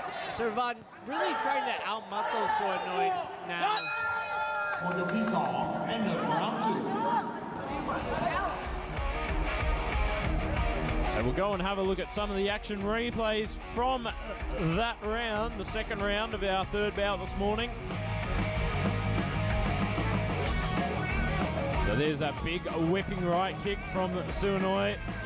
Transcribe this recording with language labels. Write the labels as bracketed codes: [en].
[en] Seran really trying to outmuscle Suanoi now. [th] หมดยกที่2 [en] end of round 2 So we'll go and have a look at some of the action replays from that round, the second round of our third bout this morning. So there's that big whipping right kick from Suanoi.